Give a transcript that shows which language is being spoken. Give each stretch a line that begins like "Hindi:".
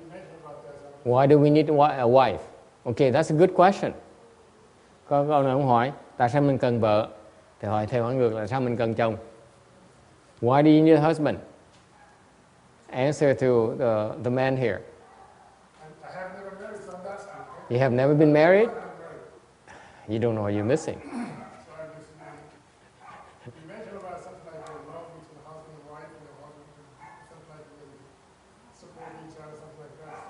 English: you mentioned about that. So Why do we need a wife? Okay, that's a good question.
Vietnamese: Có câu nào ông hỏi tại sao mình cần vợ? Thì hỏi theo hỏi ngược là sao mình cần chồng?
English: Why do you need a husband? Answer to the man here. I have never married, so I'm asking. You have never been married? You don't know what you're missing. So I'm just, you mentioned about something like love between husband and wife, husband, something like support each other, something like that.